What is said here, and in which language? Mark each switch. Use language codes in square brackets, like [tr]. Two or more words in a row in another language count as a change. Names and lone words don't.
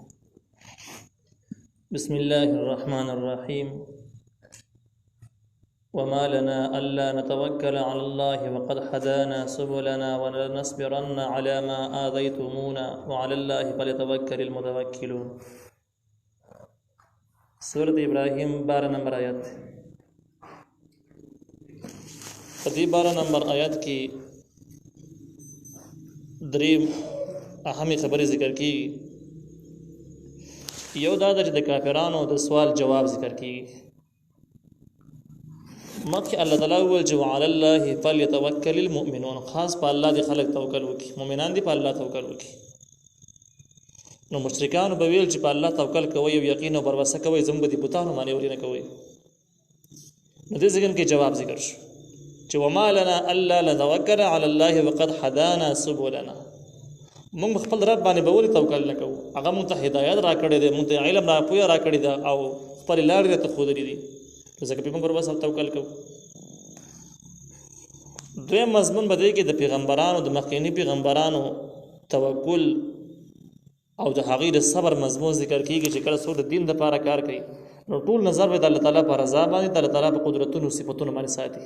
[ar] بسم الله الرحمن الرحيم. وما لنا ألا نتوكل على الله وقد هدانا سبلنا ولنصبرن على ما آذيتمونا وعلى الله فليتوكل المتوكلون. [ps] سورة إبراهيم 12 نمبر آیت. په دې 12 نمبر آیت کې درې اهمې خبرې ذکر کیږي. یو دا ده چې د کافرانو د سوال جواب ذکر کیږي. مخکې الله تعالی وویل چې [ar] وعلى الله فليتوکل المؤمنون، [ps] خاص په الله دې خلک توکل وکړي، مؤمنان دې په الله توکل وکړي. نو مشرکانو به ویل چې په الله توکل کوئ او یقین او بروسه کوئ، زموږ به دې بتانو باندې ورینه کوئ. نو دې ځای کې جواب ذکر شو چې [ar] وما لنا الا نتوکل على الله وقد هدانا سبلنا. [ps] موږ خپل رب باندې به ولې توکل نه کوو؟ هغه موږ ته هدایت راکړی دی، موږ ته علم راپویه راکړی دی او خپلې لارې راته ښودلې دي، ځکه په موږ وربس توکل کوو. دویم مضمون به دی کې د پیغمبرانو د مخکیني پیغمبرانو توکل او د هغې د صبر مضمون ذکر کېږي چې کله څوک د دین دپاره کار کوي نو ټول نظر به د الله تعالی په رضا باندې، د الله تعالی په قدرتونو صفتونو باندې ساتي.